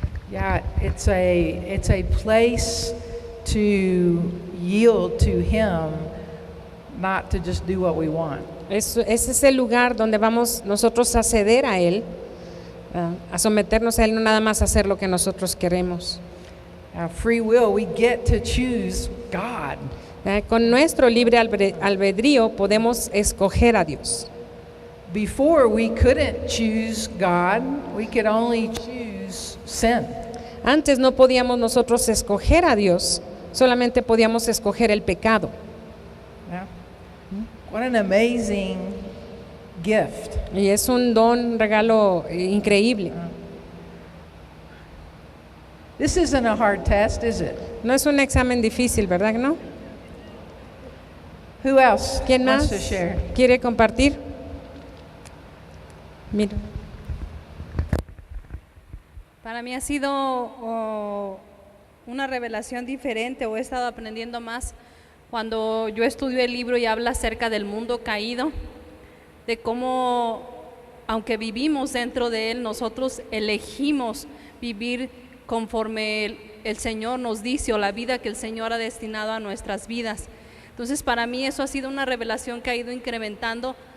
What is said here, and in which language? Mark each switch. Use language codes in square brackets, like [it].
[en] Yeah, it's a place to yield to Him, not to just do what we want. [es] Es ese lugar donde vamos nosotros a ceder a Él, a someternos a Él, no nada más a hacer lo que nosotros queremos. [en] Free will, we get to choose God. [es] Con nuestro libre albedrío podemos escoger a Dios. [en] Before we couldn't choose God, we could only choose sin. [es] Antes no podíamos nosotros escoger a Dios, solamente podíamos escoger el pecado. [en] Yeah. What an amazing gift. [es] Y es un don, un regalo increíble. [en] This isn't a hard test, is it? [es] No es un examen difícil, ¿verdad que no? [en] Who else [es] ¿Quién [en] wants to share? [es] quiere compartir? Mira. Para mí ha sido una revelación diferente, o he estado aprendiendo más cuando yo estudio el libro y habla acerca del mundo caído, de cómo, aunque vivimos dentro de él, nosotros elegimos vivir conforme el Señor nos dice, o la vida que el Señor ha destinado a nuestras vidas. Entonces para mí eso ha sido una revelación que ha ido incrementando